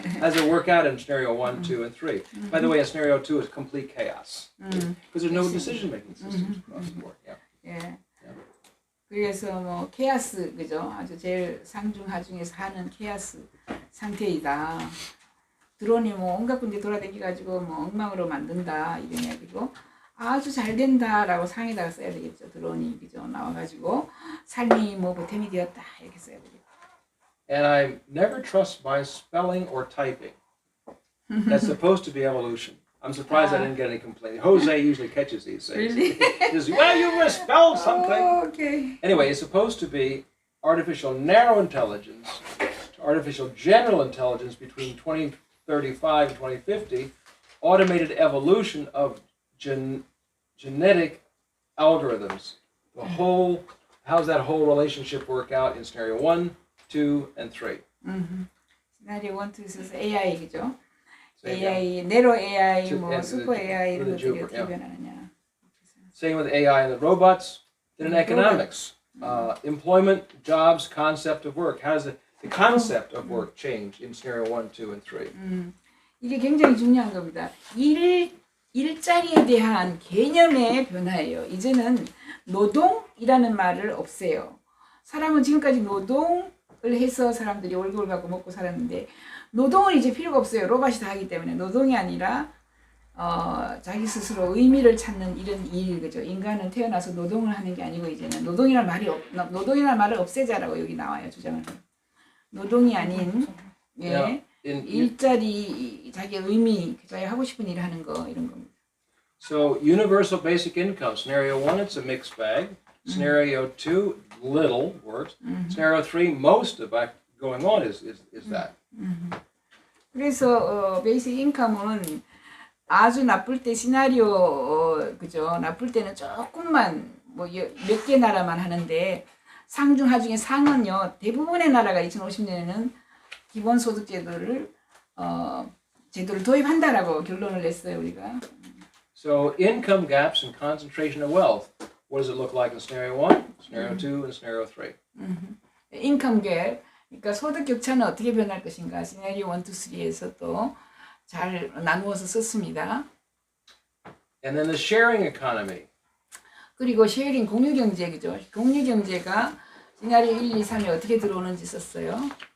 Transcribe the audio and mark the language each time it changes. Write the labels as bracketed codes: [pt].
[en] How does it work out in scenario 1, 2, and 3? By the way, in scenario 2 is complete chaos. Because there's no decision-making systems across the board. Yeah. [ko] 예. 그래서 케아스 그죠? 아주 제일 상중하 중에서 하는 케아스 상태이다. 드론이 온갖 군데 돌아다니가지고 엉망으로 만든다 이런 이야기고 아주 잘 된다라고 상에다가 써야 되겠죠. 드론이 그죠? 나와가지고 삶이 보탬이 되었다 이렇게 써야 되겠죠. [en] And I never trust by spelling or typing. That's supposed to be evolution. I'm surprised I didn't get any complaints. Jose usually catches these things. Really? He says, well, you misspelled something. Oh, okay. Anyway, it's supposed to be artificial narrow intelligence to artificial general intelligence between 2035 and 2050, automated evolution of genetic algorithms. How's that whole relationship work out in scenario 1, 2, and 3? [ko] 시나리오 1, 2에서 AI 그죠? AI, 내로 AI, 슈퍼 AI 이런 것들이 어떻게 변하느냐. [en] Same with AI and the robots. Then in economics, employment, jobs, concept of work. How does the concept of work change in scenario 1, 2, and 3? [ko] 이게 굉장히 중요한 겁니다. 일자리에 대한 개념의 변화예요. 이제는 노동이라는 말을 없애요. 사람은 지금까지 노동을 해서 사람들이 월급을 받고 먹고 살았는데 노동은 이제 필요가 없어요. 로봇이 다 하기 때문에 노동이 아니라 자기 스스로 의미를 찾는 이런 일 그죠. 인간은 태어나서 노동을 하는 게 아니고 이제는 노동이라는 말을 없애자라고 여기 나와요. 주장을. 노동이 아닌 일자리 자기 의미 자기 하고 싶은 일 하는 거 이런 겁니다. [en] So universal basic income. Scenario 1, it's a mixed bag. Scenario 2, little works. Scenario 3, most of that going on is that. [ko] 그래서 베이직 인컴은 아주 나쁠 때 시나리오 그죠. 나쁠 때는 조금만 몇 개 나라만 하는데 상중하 중에 상은요 대부분의 나라가 2050년에는 기본소득 제도를 도입한다라고 결론을 냈어요 우리가. [en] So income gaps and concentration of wealth. What does it look like in scenario 1, scenario 2, and scenario 3? [ko] 인컴 갭, 그러니까 소득 격차는 어떻게 변할 것인가 시나리오 1, 2, 3에서 또 잘 나누어서 썼습니다. [en] And then the sharing economy. [ko] 그리고 쉐어링 공유 경제죠. 공유 경제가 시나리오 1, 2, 3에 어떻게 들어오는지 썼어요.